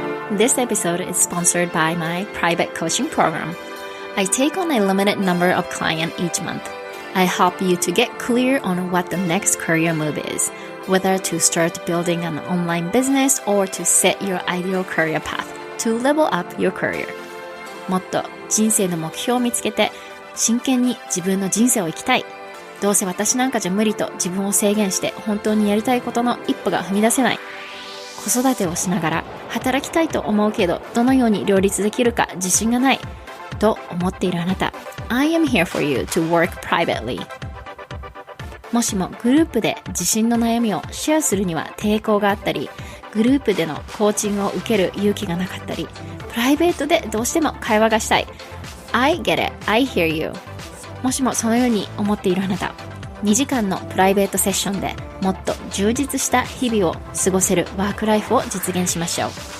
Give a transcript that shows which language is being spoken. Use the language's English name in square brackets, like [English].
[English] This episode is sponsored by my private coaching program. I take on a limited number of clients each month. I help you to get clear on what the next career move is, whether to start building an online business or to set your ideal career path to level up your career. [Japanese] もっと人生の目標を見つけて真剣に自分の人生を生きたい。どうせ私なんかじゃ無理と自分を制限して本当にやりたいことの一歩が踏み出せない。子育てをしながら働きたいと思うけどどのように両立できるか自信がないと思っているあなた。 [English] I am here for you to work privately. [Japanese] もしもグループで自信の悩みをシェアするには抵抗があったり、グループでのコーチングを受ける勇気がなかったり、プライベートでどうしても会話がしたい。 [English] I get it. I hear you. [Japanese] もしもそのように思っているあなた、2時間のプライベートセッションでもっと充実した日々を過ごせるワークライフを実現しましょう。